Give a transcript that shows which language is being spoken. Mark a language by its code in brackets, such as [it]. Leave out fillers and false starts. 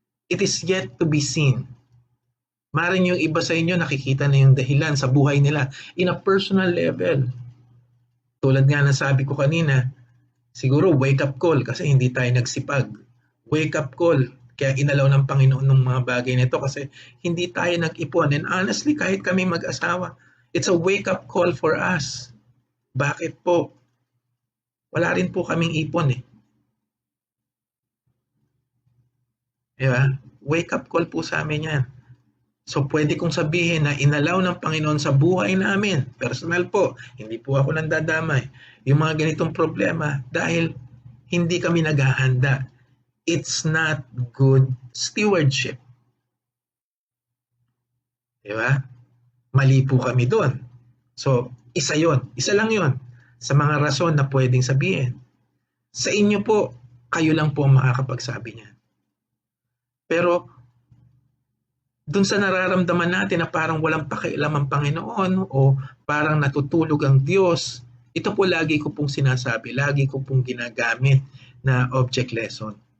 [en] It is yet to be seen. [tl] Maring yung iba sa inyo nakikita na yung dahilan sa buhay nila [en] in a personal level. [tl] Tulad nga ng sabi ko kanina, siguro [en] wake up call [tl] kasi hindi tayo nagsipag. [en] Wake up call. [tl] Kaya inalaw ng Panginoon ng mga bagay nito kasi hindi tayo nag-ipon. [en] And honestly, [tl] kahit kami mag-asawa, [en] it's a wake up call for us. [tl] Bakit po? Wala rin po kaming ipon eh. Diba? [en] Wake up call [tl] po sa amin yan. So pwede kong sabihin na inalaw ng Panginoon sa buhay namin, personal po, hindi po ako nandadamay, yung mga ganitong problema dahil hindi kami naghahanda. [en] It's not good stewardship. [tl] Diba? Mali po kami doon. So, isa lang yon sa mga rason na pwedeng sabihin. Sa inyo po, kayo lang po ang makakapagsabi niyan. Pero, dun sa nararamdaman natin na parang walang pakialam ang Panginoon o parang natutulog ang Diyos, ito po lagi ko pong sinasabi, lagi ko pong ginagamit na object lesson.